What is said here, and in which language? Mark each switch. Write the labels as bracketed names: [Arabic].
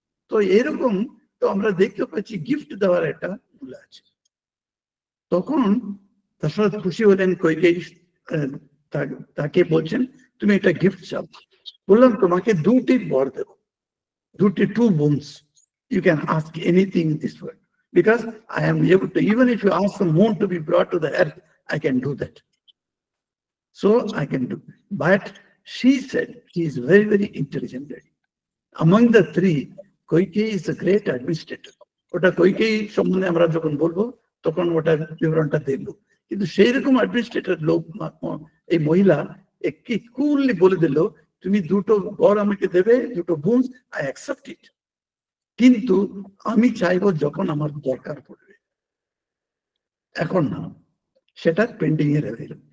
[Bangla] তো এরকম তো আমরা দেখতে পাচ্ছি গিফট দেওয়ার একটা মূল্য আছে। তখন দশরথ খুশি হলেন, কৈকেয়ী তাকে বলছেন তুমি একটা গিফট চাও। বললাম তোমাকে দুটি বর দেব, দুটি, 2 boons. [English] You can ask anything in this world, because I am able to, even if you ask the moon to be brought to the earth, I can do that. So I can do. But she said, she is very, very intelligent lady. Among the 3, Kaikeyi is a great administrator. [Bangla] ওটা কৈকেয়ী সম্বন্ধে আমরা যখন বলবো তখন ওটা বিবরণটা দেখবো, কিন্তু সেই রকম অ্যাডমিনিস্ট্রেটর লোক এই মহিলা একটি কুললি বলে দিল তুমি 2টো বর আমাকে দেবে, 2টো boons, [English] I accept it, [Bangla] কিন্তু আমি চাইবো যখন আমার দরকার পড়বে, এখন না, সেটা পেন্ডিং এ রয়ে গেল।